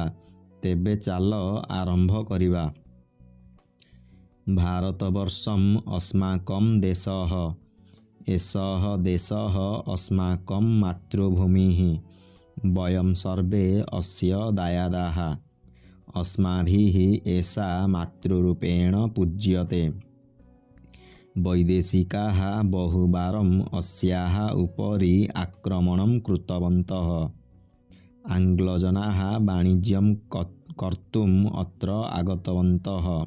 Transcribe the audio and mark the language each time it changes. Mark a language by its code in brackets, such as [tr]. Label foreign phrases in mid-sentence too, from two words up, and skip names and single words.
[or] ତେବେ ଚାଲ ଆରମ୍ଭ କରିବା। [sa] ଭାରତବର୍ଷମ୍ ଅସ୍ମାକମ୍ ଦେଶଃ ଏଷଃ ଦେଶଃ ଅସ୍ମାକମ୍ ମାତୃଭୂମିଃ ବୟମ୍ ସର୍ବେ ଅସ୍ୟ ଦାୟାଦାଃ अस्माभिः एषा मातृरूपेण पूज्यते। वैदेशिकाः बहुवारम् अस्याः उपरि आक्रमणं कृतवन्तः। आङ्ग्लजनाः वाणिज्यं कर्तुम् अत्र आगतवन्तः।